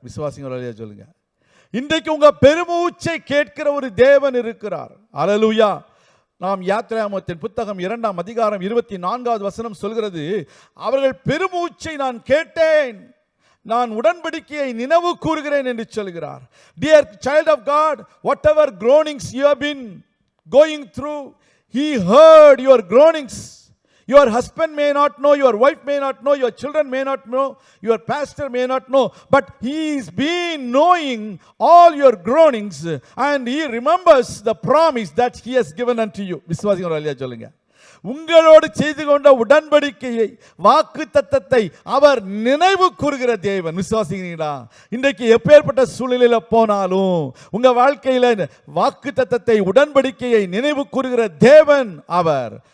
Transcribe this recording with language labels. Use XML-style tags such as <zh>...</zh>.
<ta>விசுவாசிகள் சொல்லுங்க. இன்றைக்கு உங்க பெருமூச்சை கேட்கிற ஒரு தேவன் இருக்கிறார். அல்லேலூயா. நாம் யாத்திராகமத்தின் புத்தகம் 2ஆம் அதிகாரம் 24வது வசனம் சொல்கிறது, அவர்கள் பெருமூச்சை நான் கேட்டேன், நான் உடன்படிக்கையை நினைவு கூறுகிறேன் என்று சொல்கிறார்.</ta> <en>Dear child of God, whatever groanings you have been going through, He heard your groanings. Your husband may not know, your wife may not know, your children may not know, your pastor may not know, but He is been knowing all your groanings and He remembers the promise that He has given unto you.</en> <ta>விசுவாசிகள் அல்லையா சொல்லுங்க. உங்களோடு செய்து கொண்ட உடன்படிக்கையை, வாக்கு தத்தத்தை அவர் நினைவு கூறுகிற தேவன். விசுவாசிக்கிறீங்களா? இன்றைக்கு எப்பேற்பட்ட சூழ்நிலையில போனாலும் உங்க வாழ்க்கையில வாக்கு தத்தத்தை, உடன்படிக்கையை நினைவு கூறுகிற தேவன் அவர்.</ta>